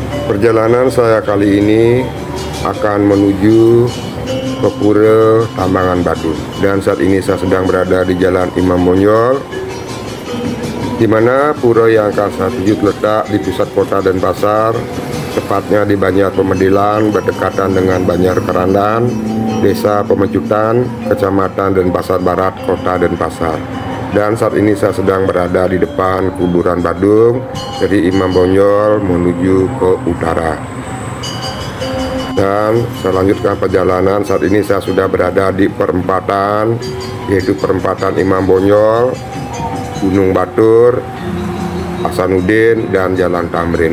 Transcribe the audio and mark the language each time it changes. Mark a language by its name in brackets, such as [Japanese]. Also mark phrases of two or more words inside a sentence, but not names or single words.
[Indonesian] Perjalanan saya kali ini akan menuju ke Pura Tambangan Badung, dan saat ini saya sedang berada di Jalan Imam Bonjol, di mana pura yang akan saya tuju terletak di pusat kota Denpasar, tepatnya di Banjar Pemedilan, berdekatan dengan Banjar Kerandan, Desa Pemecutan, Kecamatan Denpasar Barat, Kota Denpasar. Dan saat ini saya sedang berada di depan kuburan Badung dari Imam Bonjol menuju ke utara. Dan saya lanjutkan perjalanan. Saat ini saya sudah berada di perempatan, yaitu perempatan Imam Bonjol, Gunung Batur, Hasanuddin, dan Jalan Tamrin.